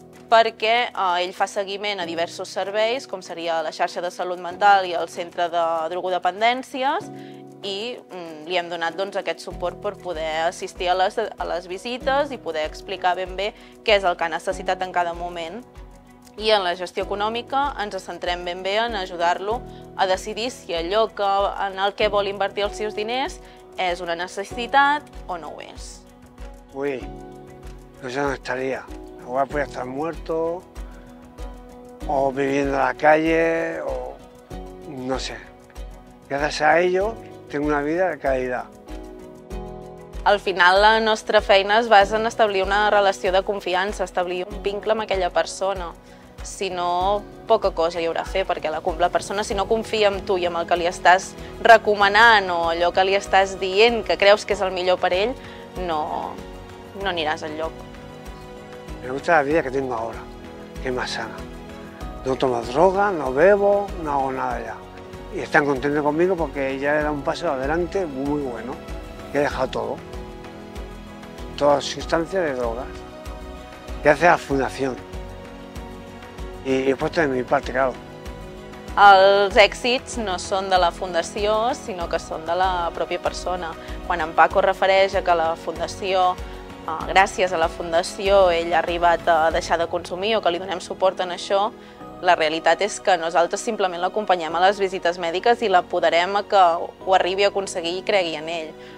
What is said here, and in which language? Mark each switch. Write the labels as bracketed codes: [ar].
[ca] perquè ell fa seguiment a diversos serveis, com seria la xarxa de salut mental i el centre de drogodependències, i li hem donat aquest suport per poder assistir a les visites i poder explicar ben bé què és el que ha necessitat en cada moment. I en la gestió econòmica ens centrem ben bé en ajudar-lo a decidir si allò en el que vol invertir els seus diners és una necessitat o no ho és. [es] Uy, no sé dónde estaría. Igual podría estar muerto, o viviendo en la calle, o no sé. Gracias a ello tengo una vida de calidad. [ca] Al final la nostra feina es basa en establir una relació de confiança, establir un vincle amb aquella persona. Si no, poca cosa hi haurà a fer, perquè la persona, si no confia en tu i en el que li estàs recomanant o allò que li estàs dient que creus que és el millor per ell, no aniràs enlloc. [es] Me gusta la vida que tengo ahora, que es más sana. No tomo droga, no bebo, no hago nada ya. Y están contentos conmigo porque ya he dado un paso adelante muy bueno. He dejado todo, todas sustancias de drogas. Gracias a la fundación. Y he puesto de mi parte, claro. [ca] Els èxits no són de la fundació, sinó que són de la pròpia persona. Quan en Paco refereix a que la fundació, gràcies a la fundació, ell ha arribat a deixar de consumir o que li donem suport en això, la realitat és que nosaltres simplement l'acompanyem a les visites mèdiques i l'apoderem a que ho arribi a aconseguir i cregui en ell.